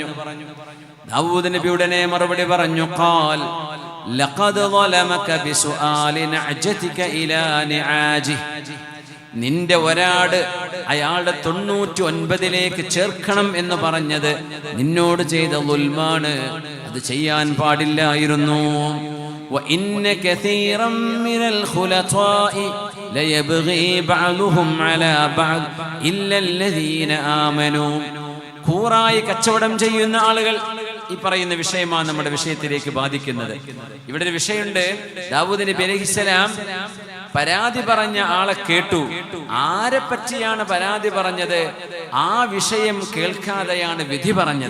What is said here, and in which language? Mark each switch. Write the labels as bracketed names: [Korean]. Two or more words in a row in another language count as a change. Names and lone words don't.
[Malayalam] ദാവൂദ് നബി ഉടനെ മറുപടി പറഞ്ഞു, [Arabic] قال لقد ظلمك بسؤال نعجتك إلى نعاجه, [Malayalam] നിന്റെ ഒരാട് അയാളുടെ 99ലേക്ക് ചേർക്കണം എന്ന് പറഞ്ഞത് നിന്നോട് ചെയ്ത ദുൽമാണ്, അത് ചെയ്യാൻ പാടില്ലായിരുന്നു. [Arabic] وإن كثيرا من الخلطاء ليبغي بعضهم على بعض إلا الذين آمنوا. [Malayalam] കൂറായി കച്ചവടം ചെയ്യുന്ന ആളുകൾ, ഈ പറയുന്ന വിഷയമാണ് നമ്മുടെ വിഷയത്തിലേക്ക് ബാധിക്കുന്നത്. ഇവിടെ ഒരു വിഷയമുണ്ട്. ദാവൂദ് നബി അലൈഹിസ്സലാം പരാതി പറഞ്ഞ ആളെ കേട്ടു. ആരെ പറ്റിയാണ് പരാതി പറഞ്ഞത്? ആ വിഷയം കേൾക്കാതെയാണ് വിധി പറഞ്ഞത്.